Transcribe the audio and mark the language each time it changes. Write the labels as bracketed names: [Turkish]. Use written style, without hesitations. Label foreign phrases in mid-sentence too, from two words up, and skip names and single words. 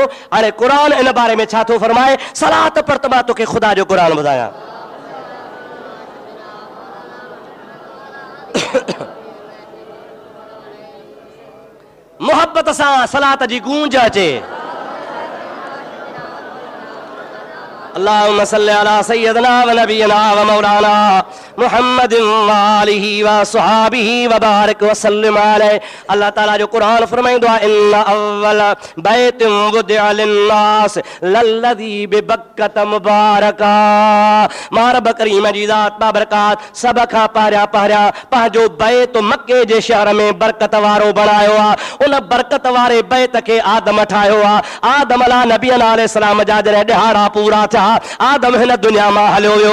[Sindhi] हाणे क़ुरान इन बारे में छा थो फरमाए, सलात पर त मां तोखे ख़ुदा जो क़ुरान ॿुधायां। मोहब्बत सां सलात जी गूंज अचे। [Arabic] اللهم صل على سيدنا و نبينا و مولانا محمد و آله و أصحابه و بارك و سلم عليه. [Sindhi] अल्लाह ताला जो कुरान फरमाइंदो आहे [Arabic] إن أول بيت وضع للناس للذي ببكة مباركا. [Sindhi] मां रब करीम जी ज़ात बाबरकात सब खां पहिरियां पंहिंजो बैत मके जे शहर में बरकत वारो बणायो आहे। उन बरकत वारे बैत खे आदम ठाहियो आहे। आदम [Arabic] على نبينا عليه السلام [Sindhi] जा जॾहिं ॾिहाड़ा पूरा थिया, आदम हिन दुनिया मां हलियो वियो।